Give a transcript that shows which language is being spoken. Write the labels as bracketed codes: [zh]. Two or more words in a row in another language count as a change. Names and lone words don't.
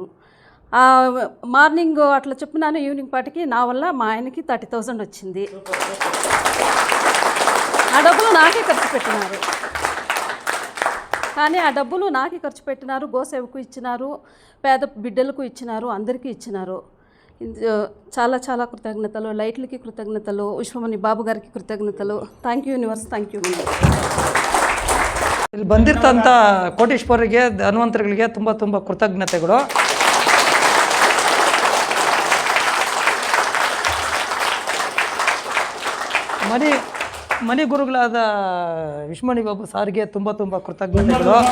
[te] మార్నింగ్ అట్లా చెప్పినాను, ఈవినింగ్ పాటికి నా వల్ల మా ఆయనకి 30,000 వచ్చింది. ఆ డబ్బులు నాకే ఖర్చు పెట్టినారు, కానీ ఆ డబ్బులు నాకే ఖర్చు పెట్టినారు. గోసేవకు ఇచ్చినారు, పేద బిడ్డలకు ఇచ్చినారు, అందరికీ ఇచ్చినారు. చాలా చాలా కృతజ్ఞతలు. లైట్లకి కృతజ్ఞతలు, విశ్వమణి బాబు గారికి కృతజ్ఞతలు. [en] thank you universe, thank you. [kn] ಇಲ್ಲಿ ಬಂದಿರ್ತಂಥ ಕೋಟೀಶ್ವರರಿಗೆ, ಧನ್ವಂತರುಗಳಿಗೆ ತುಂಬ ತುಂಬ ಕೃತಜ್ಞತೆಗಳು. ಮನಿ ಗುರುಗಳಾದ ವಿಶ್ವಮಣಿ ಬಾಬು ಸಾರಿಗೆ ತುಂಬ ತುಂಬ ಕೃತಜ್ಞತೆಗಳು.